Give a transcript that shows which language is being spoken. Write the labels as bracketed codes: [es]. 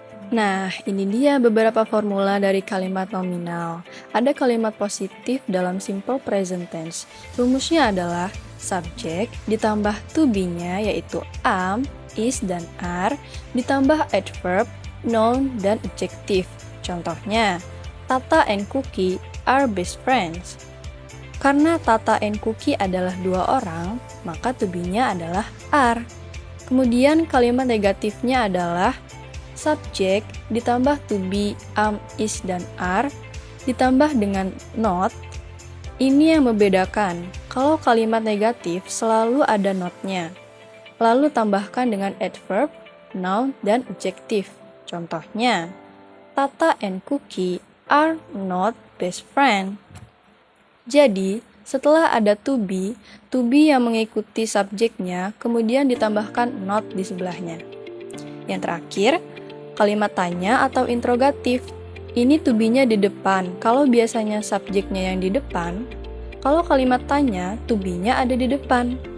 [id] Nah, ini dia beberapa formula dari kalimat nominal. Ada kalimat positif dalam simple present tense. Rumusnya adalah subject ditambah to be-nya yaitu am, is, dan are, ditambah adverb, noun, dan adjektif. Contohnya, [en] Tata and Cookie are best friends. [id] Karena Tata and Cookie adalah dua orang, maka to be-nya adalah are. Kemudian kalimat negatifnya adalah subject ditambah to be, am, is, dan are, ditambah dengan not. Ini yang membedakan. Kalau kalimat negatif selalu ada not-nya. Lalu tambahkan dengan adverb, noun, dan adjektif. Contohnya, [en] Tata and Cookie are not best friend. [id] Jadi, setelah ada to be yang mengikuti subjeknya, kemudian ditambahkan not di sebelahnya. Yang terakhir, kalimat tanya atau interrogatif. Ini to be-nya di depan. Kalau biasanya subjeknya yang di depan, kalau kalimat tanya, to be-nya ada di depan.